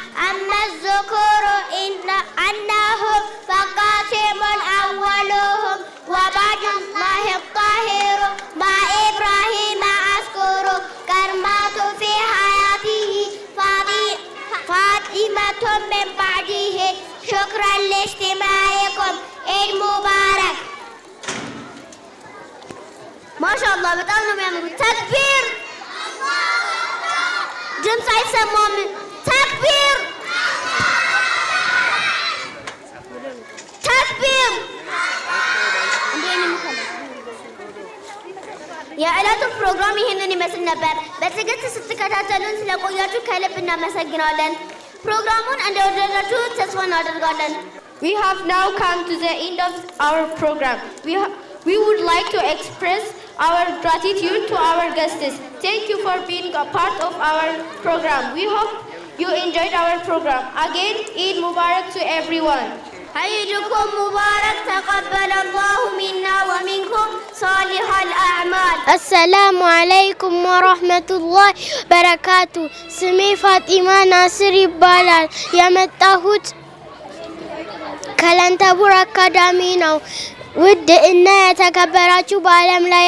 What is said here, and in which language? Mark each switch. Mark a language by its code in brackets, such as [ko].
[ar] أما الذكور أنهم فقاسم أولهم وبعد الله الطاهر مع إبراهيم أذكر كرمات في حياته فاطمة من بعده. شكرا لاستماعكم المبارك. ما شاء الله [am] በጣም ነው የሚያምሩት። ተክቢር ድምፅ አይሰማም። ተክቢር ተክቢር። የዕለቱ ፕሮግራም ይህንን ይመስል ነበር። በትዕግስት ስትከታተሉን ስለቆያችሁ ከልብ እናመሰግናለን። ፕሮግራሙን እንደወደዳችሁ ተስፋ እናደርጋለን። [en] We have now come to the end of our program. We would like to express our gratitude to our guests. Thank you for being a part of our program. We hope you enjoyed our program. Again, Eid Mubarak to everyone. [ar] عيدكم مبارك تقبل الله منا ومنكم صالح الأعمال. السلام عليكم ورحمة الله وبركاته. [am] ስሜ ፋጢማ ናስር ይባላል። የመጣሁት ከላንታቡር አካዳሚ ነው። ውድ እና የተከበራችሁ በዓለም